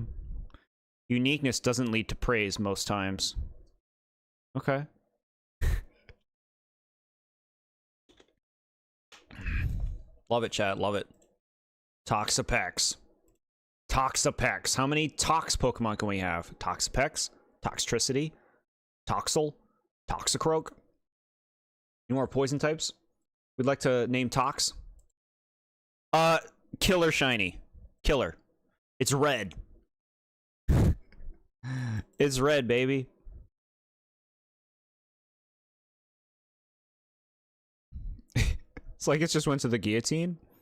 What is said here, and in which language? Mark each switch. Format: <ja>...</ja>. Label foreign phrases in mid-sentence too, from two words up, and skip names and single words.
<en>Uniqueness doesn't lead to praise most times. Okay. Love it, chat. Love it. Toxapex. Toxapex. How many Tox Pokemon can we have? Toxapex? Toxtricity? Toxel? Toxicroak? Any more poison types we'd like to name Tox? Killer shiny. Killer. It's red. It's red, baby. It's like it just went to the guillotine.</en>